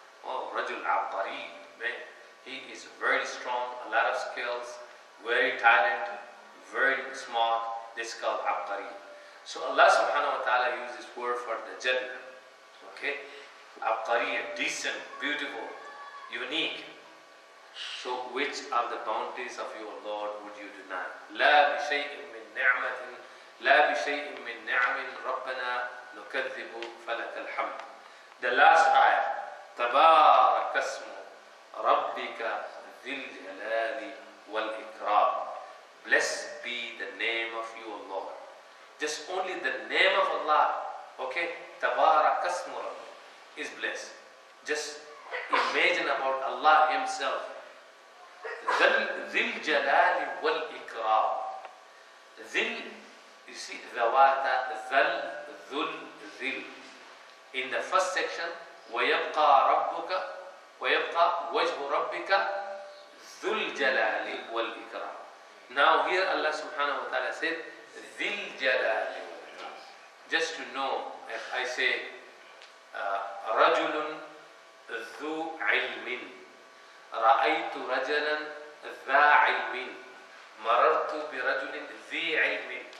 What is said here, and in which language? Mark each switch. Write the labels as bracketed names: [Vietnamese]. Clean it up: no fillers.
[English] Oh, Rajul Abqari, man, he is very strong, a lot of skills, very talented, very smart. This is called Abqari. So Allah subhanahu wa ta'ala used this word for the Jannah. Okay? Abqari, decent, beautiful, unique. So which of the bounties of your Lord would you deny? [Arabic] لا بشيء من نعمة لا بشيء من نعم ربنا نكذب فلك الحمد. [English] The last ayah. [Arabic] تبارك اسم ربك ذي الجلال والإكرام. [English] Blessed be the name of your Lord. Just only the name of Allah. Okay? [Arabic] تبارك اسم ربك [English] is blessed. Just imagine about Allah Himself. [Arabic] ذي الجلال والإكرام. ذل, [English] you see, [Arabic] ذوات, ذل, ذل. [English] In the first section, [Arabic] ويبقى ربك ويبقى وجه ربك ذو الجلال والإكرام. [English] Now here Allah subhanahu wa ta'ala said [Arabic] ذي الجلال. [English] Just to know, if I say [Arabic] رجل ذو علم, رأيت رجلا ذا علم, مررت برجل ذي علم.